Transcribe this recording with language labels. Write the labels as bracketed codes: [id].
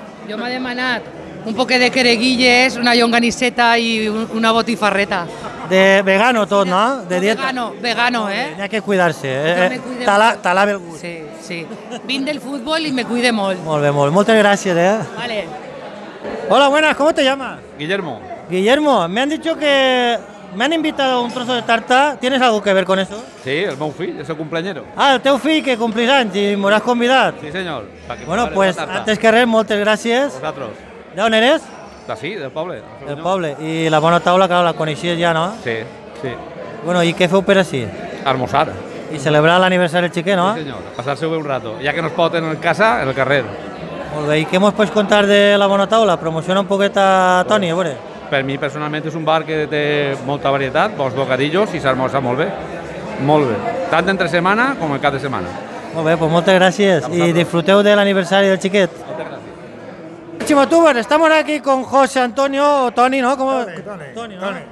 [ca] Jo m'ha demanat un poquet de quereguilles, una llonganisseta i una botifarreta. De vegano tot, no? De dieta. Vegano, eh? Hi ha que cuidar-se. Jo me cuide Talar el gust. Sí. Vinc del fútbol i me cuide molt. Molt bé, moltes gràcies, eh? Vale. [es] Hola, buenas, ¿cómo te llamas? Guillermo, Guillermo, me han dicho que me han invitado a un trozo de tarta. ¿Tienes algo que ver con eso? [ca] sí, el meu fill, és el cumpleañero. Ah, el teu fill que complís anys i m'hauràs convidat. Sí, senyor. Pa que Bueno, [es] prepare pues la tarta. [ca] antes que res, moltes gràcies. Vosaltres. D'on eres? D'ací, del poble. Del poble. I la Bona Taula, clar, la coneixies ja, no? Sí, sí. Bueno, i què feu per així? [es] Almorzar. [ca] I celebrar l'aniversari del xiquet, no? Sí, senyor, passar-se bé un rato. Ja que no es pot en casa, en el carrer. Molt bé, i què mos pots contar de la Bona Taula? Promociona un poquet a Toni, a veure. Per mi, personalment, és un bar que té molta varietat, bons bocadillos i s'almorza molt bé. Molt bé. Tant entre setmana com el cap de setmana. Molt bé, pues moltes gràcies [es] y disfruteu del aniversario del chiquet. [ca] Moltes gràcies. [es] Chimotubers, estamos aquí con José Antonio, o Tony, ¿no? ¿Cómo? Tony, ¿no?